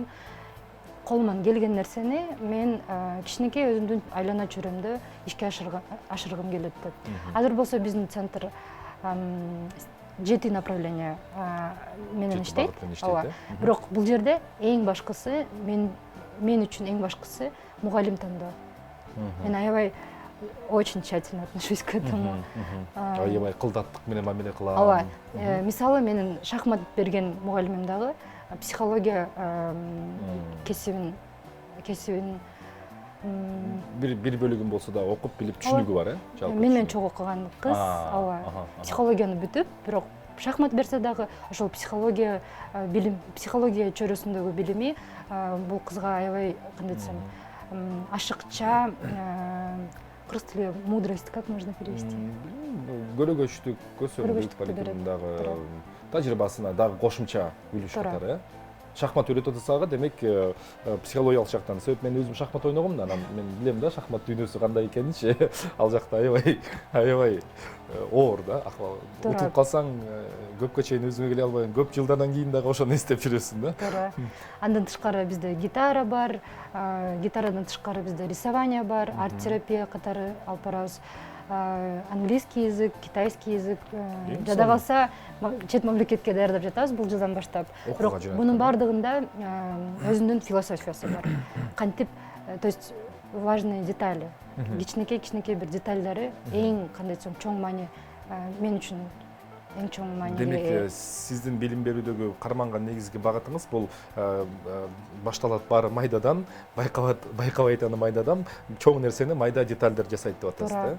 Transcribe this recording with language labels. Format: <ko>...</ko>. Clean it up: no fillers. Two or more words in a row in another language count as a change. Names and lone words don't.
<ky>Колуман келген нерсени мен кичинекей өзүмдүн айлана чөйрөмдө ишке ашыргым келет деп. Азыр болсо биздин центр 7 направление менен иштейт. Бирок бул жерде эң башкысы, мен үчүн эң башкысы мугалим тандоо. Мен аябай</ky> <ru>очень тщательно отношусь к этому.</ru> <ky>Аябай кылдаттык менен мамиле кылам. Ооба. Мисалы менин шахмат берген мугалимим дагы психология кесибин бир бөлүгүн болсо да окуп билип түшүнүгү бар, жалпы. Менен чогуу окуган кыз, ооба. Психологияны бүтүп, бирок шахмат берсе дагы ошол психология чөйрөсүндөгү билими бул кызга аябай кандай десем, ашыкча, кыргыз тили</ky> <ru>мудрость как можно перевести?</ru> <ky>Көрөгөчтүк, көсөмдүк балкимдагы тажрыйбасына дагы кошумча билиш катары. Шахмат үйрөтүп атсага, демек психологиялык жактан. Себеп мен өзүм шахмат ойногом да, мен билем да шахмат дүйнөсү кандай экенинчи. Ал жакта аябай оор да, акыбал. Утуп калсаң көпкө чейин өзүңө келе албайсың. Көп жылдардан кийин дагы ошону эстеп жүрөсүң да. Туура. Андан тышкары бизде гитара бар, гитарадан тышкары бизде рисование бар, арт-терапия катары алып барабыз.</ky> <ru>Английский язык, китайский язык,</ru> <ky>жада калса чет мамлекетке даярдап жатабыз бул жылдан баштап. Бирок бунун баардыгында өзүнүн философиясы бар. Кантип,</ky> <ru>то есть важные детали.</ru> <ky>Кичинекей бир детальдары эң кандай десем чоң маани мен үчүн эң чоң маани. Демек, сиздин билим берүүдөгү карманган негизги багытыңыз бул башталат баары майдадан, байкабайт аны майдадан, чоң нерсени майда детальдер жасайт деп атасыз да.</ky>